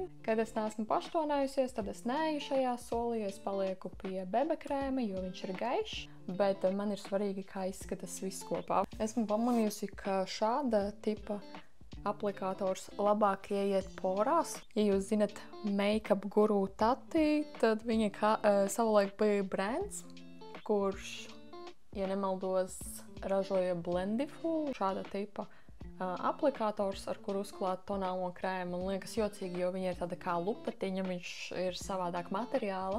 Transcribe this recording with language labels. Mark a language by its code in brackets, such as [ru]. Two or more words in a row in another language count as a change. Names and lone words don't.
[lv] Kad es neesmu paštonējusies, tad es neeju šajā solī, es palieku pie bebe krēma, jo viņš ir gaišs, bet man ir svarīgi, kā izskatās viss kopā. Esmu pamanījusi, ka šāda tipa aplikators labāk ieiet porās. Ja jūs zinat [en] make-up guru [lv] Tati, tad viņa savulaik bija brands, kurš ja nemaldos, ražoja Blendiful, šāda tipa aplikators, ar kuru uzklāt tonālo krēmu. Man liekas jocīgi, jo viņa ir tāda kā lupatiņa, viņš ir savādāk materiāla.